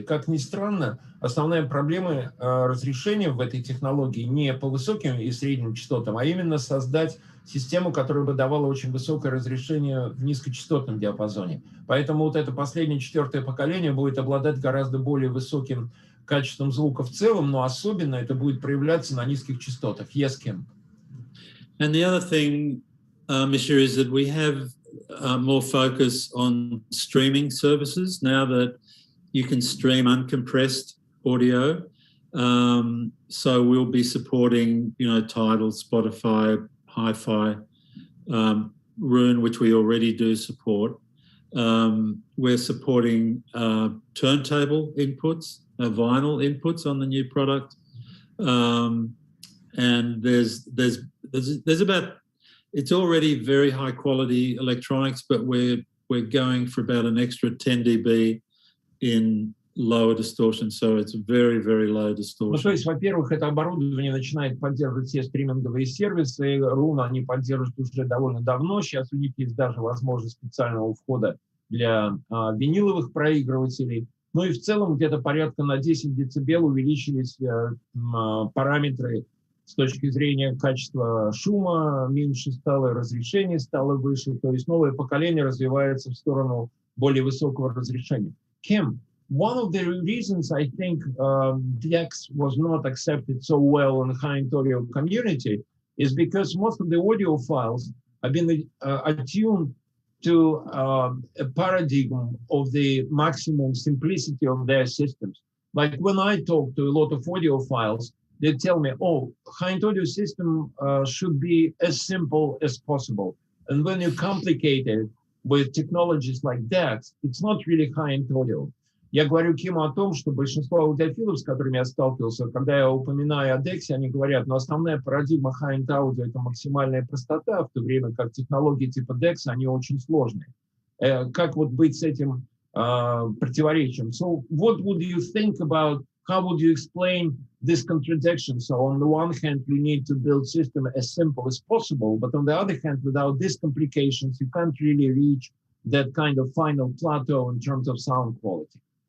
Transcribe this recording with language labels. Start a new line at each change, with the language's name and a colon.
Russian: Как ни странно, основная проблема разрешения в этой технологии не по высоким и средним частотам, а именно создать систему, которая бы давала очень высокое разрешение в низкочастотном диапазоне. Поэтому вот это последнее, четвертое поколение будет обладать гораздо более высоким качеством звука в целом, но особенно это будет проявляться на низких частотах.
English: Yes, Kim. And the other thing, Mishey, is that we have more focus on streaming services now that you can stream uncompressed audio. So we'll be supporting, Tidal, Spotify, Hi-Fi, Roon, which we already do support. We're supporting turntable inputs, vinyl inputs on the new product, and there's about, it's already very high quality electronics, but we're going for about an extra 10 dB in lower distortion, so it's very, very low distortion.
Russian: Ну, то есть, во-первых, это оборудование начинает поддерживать все стриминговые сервисы. Roon они поддерживают уже довольно давно. Сейчас у них есть даже возможность специального входа для виниловых проигрывателей. Ну и в целом где-то порядка на 10 дБ увеличились параметры с точки зрения качества шума, меньше стало, разрешение стало выше. То есть новое поколение развивается в сторону более высокого разрешения.
English: Kim, one of the reasons I think DEQX was not accepted so well in the high-end audio community is because most of the audio files have been attuned to a paradigm of the maximum simplicity of their systems. Like when I talk to a lot of audio files, they tell me, oh, high-end audio system should be as simple as possible. And when you complicate it with technologies like DEQX, it's not really high-end audio.
Russian: Я говорю Киму о том, что большинство аудиофилов, с которыми я сталкивался, когда я упоминаю о DEQX, они говорят, но основная парадигма high-end audio – это максимальная простота, в то время как технологии типа DEQX, они очень сложные. Как вот быть с этим противоречием?
English: So what would you think about, how would you explain this contradiction? So on the one hand, we need to build system as simple as possible, but on the other hand, without these complications, you can't really reach that kind of final plateau in terms of sound quality.